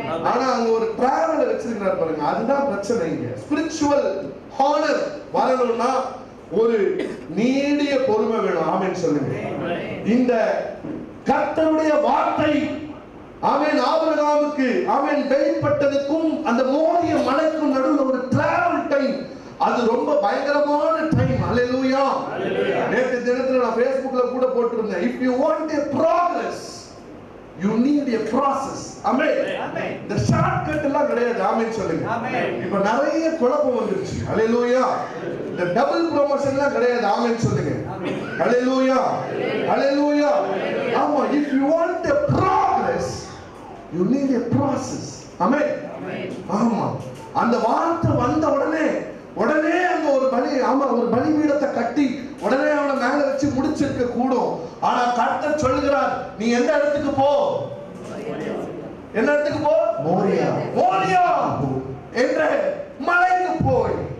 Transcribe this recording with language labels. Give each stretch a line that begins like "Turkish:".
Tamil: ஆனா அங்க ஒரு டிராவல வச்சிருக்கிறார் பாருங்க, அதுதான் பிரச்சனை. இங்க ஸ்பிரிச்சுவல் ஹானர் வரணும்னா ஒரு நீடிய பொறுமை வேணும். ஆமென் சொல்லுங்க. இந்த கர்த்தருடைய வார்த்தை ஆமென் ஆபிரகாமுக்கு ஆமென் வெளிப்பட்டதுக்கும் அந்த மோரிய மலைக்கும் நடுவில் ஒரு டிராவல் டைம். அது ரொம்ப பயங்கரமான டைம். ஹalleluya. நேற்று தினத்துல நான் Facebookல கூட போட்டுருந்தேன்,
English: if you want a progress you need a process.
Tamil: ஆமென். இந்த ஷார்ட்கட் எல்லாம் கிடையாது. ஆமென் சொல்லுங்க. இப்ப நிறைய குழப்பம் வந்துருச்சு. ஹalleluya. இந்த டபுள் ப்ரமோஷன்லாம் கிடையாது. ஆமென் சொல்லுங்க. ஹalleluya. ஹalleluya. ஆமா,
English: if you want a progress you need a process.
Tamil: ஆமென். ஆமா, அந்த வார்த்தை வந்த உடனே அங்க ஒரு பலி, ஆமா, ஒரு பலிபீடத்தை கட்டி உடனே அவனை மேல வச்சு முடிச்சிருக்க கூடும். ஆனா கர்த்தர் சொல்லுகிறார், நீ எந்த இடத்துக்கு போ? என்ன இடத்துக்கு போ? மோரியா என்ற மலைக்கு போய்.